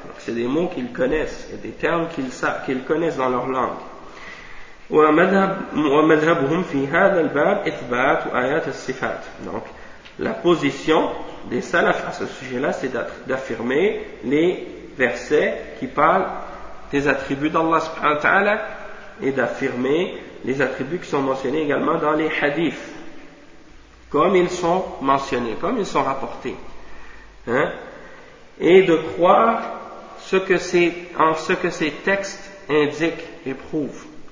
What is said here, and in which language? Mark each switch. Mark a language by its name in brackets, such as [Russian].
[French] Donc c'est des mots qu'ils connaissent et des termes qu'ils connaissent dans leur langue. [Arabic] ومذهبهم في هذا الباب إثبات آيات الصفات. [French] Donc la position des salaf à ce sujet-là, c'est d'affirmer les versets qui parlent des attributs d'Allah subhanahu wa ta'ala et d'affirmer les attributs qui sont mentionnés également dans les hadiths, comme ils sont mentionnés, comme ils sont rapportés, et de croire ce que ces textes indiquent et prouvent.